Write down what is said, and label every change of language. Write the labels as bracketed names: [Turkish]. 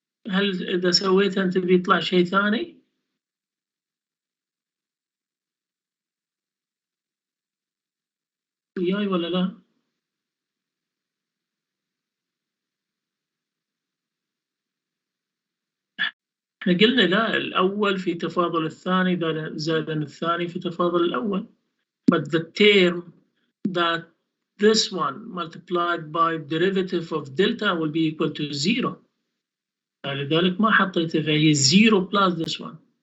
[Arabic] هل اذا سويته انت بيطلع شيء ثاني؟ وياي ولا لا؟ احنا قلنا لا، الاول في تفاضل الثاني زائد الثاني في تفاضل الاول. [English] But the term that this one multiplied by derivative of delta will be equal to 0. [Arabic] لذلك ما حطيته، فهي 0 [English] plus this one.